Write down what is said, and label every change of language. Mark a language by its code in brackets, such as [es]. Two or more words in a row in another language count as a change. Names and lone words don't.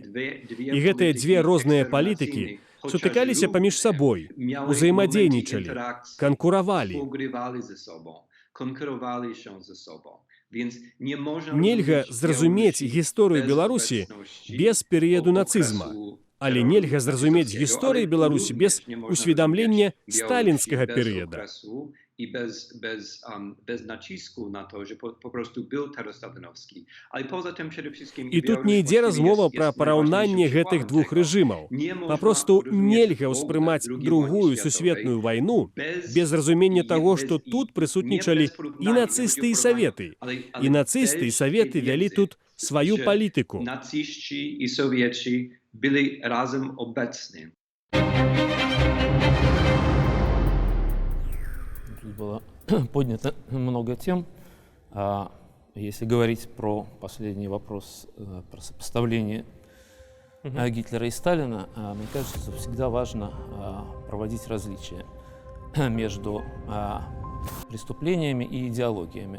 [be] І гэтыя дзве розныя палітыкі сутыкаліся паміж сабой, узаемадзейнічалі, канкуравалі. Нельга зразумець гісторыю Беларусі без перыяду нацызма, але нельга зразумець гісторыю Беларусі без усведамлення сталінскага перыяда. [pl] I bez nacisku na to, że po prostu był terror stalinowski. Ale poza tym przede wszystkim... [be] І тут не ідзе размова пра параўнанне гэтых двух рэжымаў. Папросту нельга ўспрымаць другую сусветную вайну без разумення таго, што тут прысутнічалі і нацысты, і саветы. І нацысты, і саветы вялі тут сваю палітыку. [pl] Naciści i Sowieci byli razem obecni. [ru] Тут было поднято много тем. Если говорить про последний вопрос, про сопоставление Гитлера и Сталина, мне кажется, что всегда важно проводить различия между преступлениями и идеологиями.